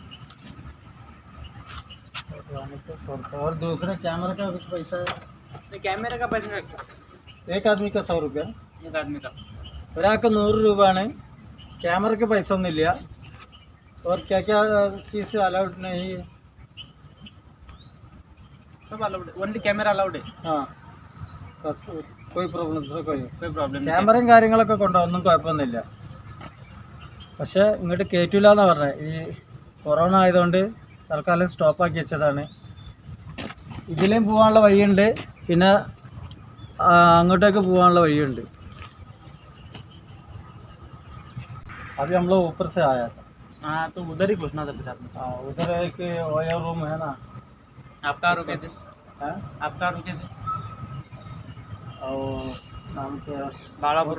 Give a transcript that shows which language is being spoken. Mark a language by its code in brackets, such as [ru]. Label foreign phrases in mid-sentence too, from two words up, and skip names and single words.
[hi] और दूसरे कैमरा का कुछ पैसा है? कैमरे का पैसा लगता एक आदमी का 100 रुपया. है एक आदमी का. [ml] ഒരാൾക്ക് 100 രൂപയാണ്. ക്യാമറയ്ക്ക് പൈസ ഒന്നുമില്ല. [hi] और क्या क्या चीज़ अलाउड नहीं है? सब अलाउड है. [en] only camera allowed [hi] है. हाँ, बस कोई प्रॉब्लम कोई प्रॉब्लम नहीं. [ml] ക്യാമറയും കാര്യങ്ങളൊക്കെ കൊണ്ടുപോകും, ഒന്നും കുഴപ്പമൊന്നുമില്ല. പക്ഷേ ഇങ്ങോട്ട് കയറ്റില്ല എന്നാണ് പറഞ്ഞത്. ഈ കൊറോണ ആയതുകൊണ്ട് തൽക്കാലം സ്റ്റോപ്പാക്കി വെച്ചതാണ്. ഇതിലേയും പോകാനുള്ള വഴിയുണ്ട്, പിന്നെ അങ്ങോട്ടേക്ക് പോകാനുള്ള വഴിയുണ്ട്. [hi] अभी हम लोग ऊपर से आया था. हाँ तो उधर ही घुसना था फिर आपने. हाँ, उधर एक ओयो रूम है ना. आप कहाँ रुके थे? हाँ, आप कहाँ रुके थे? और नाम क्या? बालापुर.